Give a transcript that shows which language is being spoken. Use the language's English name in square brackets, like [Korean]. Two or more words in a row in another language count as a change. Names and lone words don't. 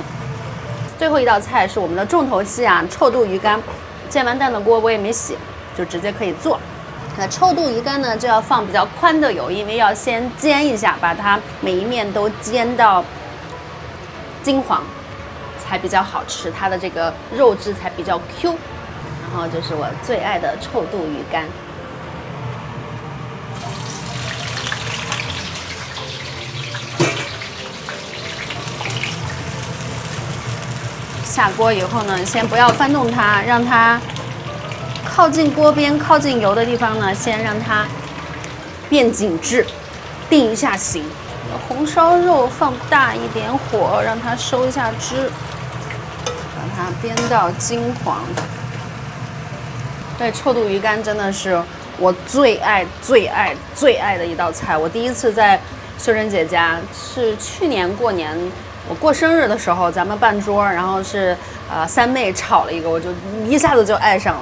[Chinese] 最後一道菜是我們的重頭戲啊，臭肚魚乾。煎完蛋的鍋我也沒洗，就直接可以做。那臭肚魚乾呢，就要放比較寬的油，因為要先煎一下，把它每一面都煎到金黃。才比較好吃，它的這個肉質才比較 Q。然後就是我最愛的臭肚魚乾。下鍋以後呢，先不要翻動它，讓它靠近鍋邊、靠近油的地方呢，先讓它變緊緻，定一下型。紅燒肉放大一點火，讓它收一下汁。把它煸到金黃。對，臭肚魚乾真的是我最愛的一道菜。我第一次在秀珍姐家是去年過年，我過生日的時候，咱們辦桌，然後是三妹炒了一個，我就一下子就愛上了。